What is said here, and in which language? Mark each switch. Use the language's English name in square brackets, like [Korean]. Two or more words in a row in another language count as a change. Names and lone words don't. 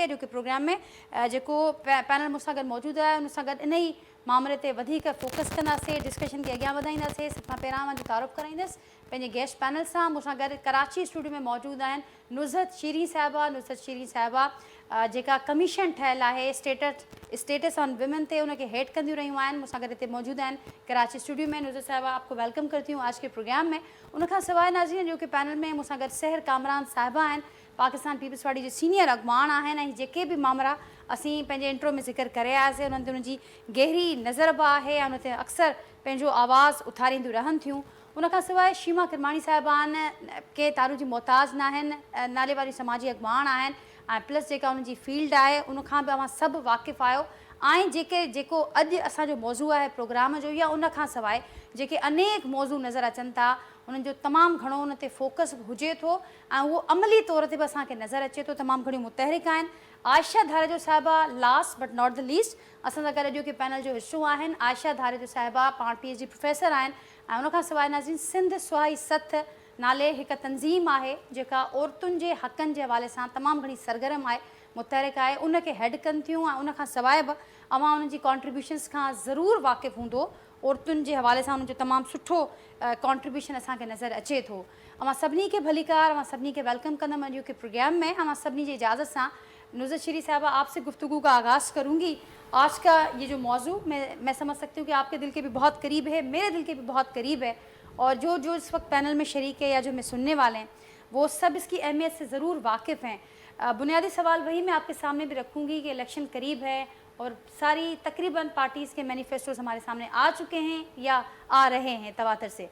[Sindhi] अॼु के प्रोग्राम में जेको पैनल मूंसां गॾु मौजूदु आहे उन सां गॾु इन ई मामले ते वधीक फोकस कंदासीं, डिस्कशन खे अॻियां वधाईंदासीं। सभ खां पहिरां मां तारुफ़ कराईंदसि पंहिंजे गेस्ट पैनल सां। मूंसां गॾु कराची स्टूडियो में मौजूदु आहिनि नुज़रत शीरी साहिबा। नुज़रत शीरी साहिबा जेका कमीशन ठहियलु आहे [English] status on women [Sindhi] ते उनखे हेड कंदियूं रहियूं आहिनि, मूंसां गॾु हिते मौजूदु आहिनि कराची स्टूडियो में। [Urdu] نصرت صاحبہ آپ کو ویلکم کرتی ہوں آج کے پروگرام میں. [Sindhi] उनखां सवाइ नाज़रीन जो कि पैनल में मूंसां गॾु सहर कामरान साहिबा आहिनि, पाकिस्तान पीपल्स पार्टी जे सीनियर अॻुवान आहिनि, ऐं जेके बि मामला असीं पंहिंजे इंट्रो में ज़िक्र करे आयासीं उन्हनि ते उनजी गहरी नज़र बि आहे ऐं उन ते अक्सर पंहिंजो आवाज़ु उथारींदियूं रहनि थियूं। उनखां सवाइ शीमा किरमाणी साहिबा आहिनि, के तारू जी मोहताज़ न आहिनि, नाले वारी समाजी अॻुवान आहिनि ऐं प्लस जेका उनजी फील्ड आहे उनखां बि अवां सभु वाक़िफ़ु आहियो। ऐं जेको अॼु असांजो मौज़ू आहे प्रोग्राम जो या उनखां सवाइ जेके अनेक मौज़ू नज़र अचनि था उन्हनि जो तमामु घणो उन ते फोकस हुजे थो ऐं उहो अमली तौर ते बि असांखे नज़र अचे थो। तमामु घणियूं मुतहरिक आहिनि। आयशा धारेजो साहिबा [English] last but not least [Sindhi] असां सां गॾु अॼु के पैनल जो हिसो आहिनि। आयशा धारेजो साहिबा पाण PhD प्रोफेसर आहिनि ऐं उनखां सवाइ नाज़रीन सिंध सुहाई सथ नाले हिकु तंज़ीम आहे जेका औरतुनि जे हक़नि जे हवाले सां तमामु घणी सरगर्म आहे, मुतहरिक आहे, उनखे हेड कनि थियूं ऐं उनखां सवाइ बि अवां उन्हनि जी कॉन्ट्रीब्यूशन्स खां ज़रूरु वाक़िफ़ु हूंदो। औरतुनि जे हवाले सां उनजो तमामु सुठो कॉन्ट्रीब्यूशन असांखे नज़र अचे थो। अवां सभिनी खे भलीकार, अवां सभिनी खे वेलकम कंदमि अॼु के प्रोग्राम में। अवां सभिनी जी इजाज़त सां [Urdu] نصرت شیری صاحبہ آپ سے گفتگو کا آغاز کروں گی. آج کا یہ جو موضوع میں سمجھ سکتی ہوں کہ آپ کے دل کے بھی بہت قریب ہے، میرے دل کے بھی بہت قریب ہے، اور جو اس وقت پینل میں شریک ہے یا جو میں سننے والے ہیں وہ سب اس کی اہمیت سے ضرور واقف ہیں. بنیادی سوال وہی میں آپ کے سامنے بھی رکھوں گی کہ الیکشن قریب ہے اور ساری تقریباً پارٹیز کے مینیفیسٹوز ہمارے سامنے آ چکے ہیں یا آ رہے ہیں تواتر سے.